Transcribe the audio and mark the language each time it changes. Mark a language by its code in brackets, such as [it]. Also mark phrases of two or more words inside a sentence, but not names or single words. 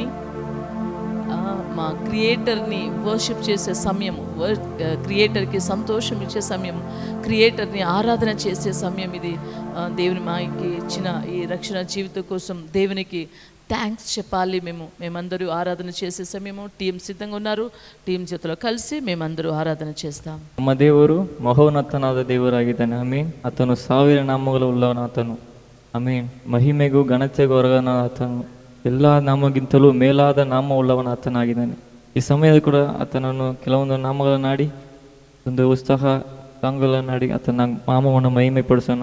[te] మా క్రియేటర్ని వర్షిప్ చేసే సమయము, క్రియేటర్కి సంతోషం ఇచ్చే సమయం, క్రియేటర్ని ఆరాధన చేసే సమయం ఇది. దేవుని మాకి ఇచ్చిన ఈ రక్షణ జీవితం కోసం దేవునికి థ్యాంక్స్ చెప్పాలి. మేమందరూ ఆరాధన చేసే సమయము. టీం సిద్ధంగా ఉన్నారు. టీం చేతిలో కలిసి [kn] ಮೇಮಂದರು ಆರಾಧನೆ [te] చేస్తాం. [kn] ನಮ್ಮ ದೇವರು ಮಹೋನ್ನತನಾದ ದೇವರಾಗಿದ್ದಾನೆ. ಆಮೀನ್. ಆತನು ಸಾವಿರ ನಾಮಗಳುಳ್ಳವನಾತನು. ಆಮೀನ್. ಮಹಿಮೆಗೂ ಘನತೆಗೂ ಹೊರಗನಾತನು. ಎಲ್ಲ ನಾಮಗಿಂತಲೂ ಮೇಲಾದ ನಾಮ ಉಳ್ಳವನಾತನಾಗಿದ್ದಾನೆ. ಈ ಸಮಯದಲ್ಲಿ ಕೂಡ ಆತನನ್ನು ಕೆಲವೊಂದು ನಾಮಗಳನ್ನಾಡಿ ಒಂದು ಉತ್ಸಾಹ ಸಾಂಗ್ಗಳನ್ನಾಡಿ ಆತನ ನಾಮವನ್ನು ಮಹಿಮೆ ಪಡಿಸೋಣ.